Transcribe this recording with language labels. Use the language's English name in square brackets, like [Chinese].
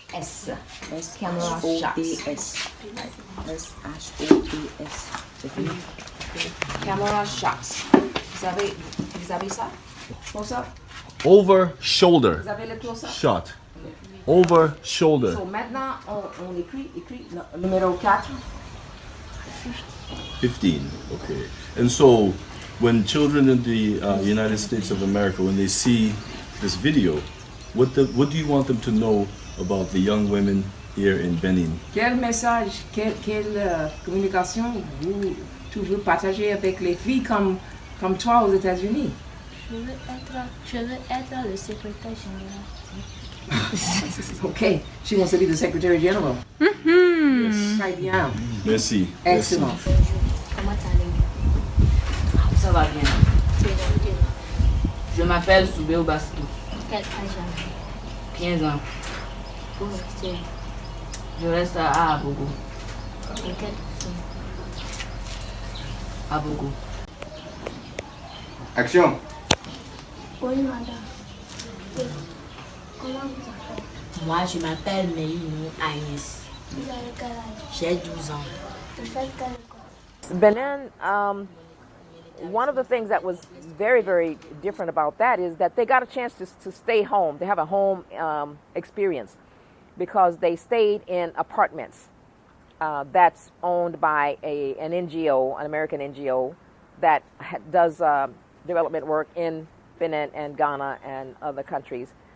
[English] S. Camera shots. S-H-O-T-S. [French] C'est fini. [English] Camera shots. [French] Vous avez ça? Close-up? [English] Over shoulder. [French] Vous avez le close-up? [English] Shot. Over shoulder. [French] So maintenant, on écrit numéro 4. [English] 15, okay. And so, when children in the United States of America, when they see this video, what do you want them to know about the young women here in Benin? [French] Quel message, quelle communication tu veux partager avec les filles comme toi aux États-Unis? Je veux être le secrétaire général. [English] Okay, she wants to be the Secretary General. Mm-hmm. [French] Yes. Très bien. Merci. Excellent. Comment allez-vous? Ça va bien. Très bien. Je m'appelle Soubéo Bastou. Quel âge avez-vous? 15 ans. Où restez-vous? Je reste à Abogo. Et quelle sont? Abogo. Action. Oui, madame. Oui. Comment vous appelez? Moi, je m'appelle Mélinou Agnès. Vous avez quel âge? J'ai 12 ans. Vous faites quelle école? [English] Benin, one of the things that was very, very different about that is that they got a chance to stay home. They have a home experience because they stayed in apartments that's owned by an NGO, an American NGO that does development work in Benin and Ghana and other countries.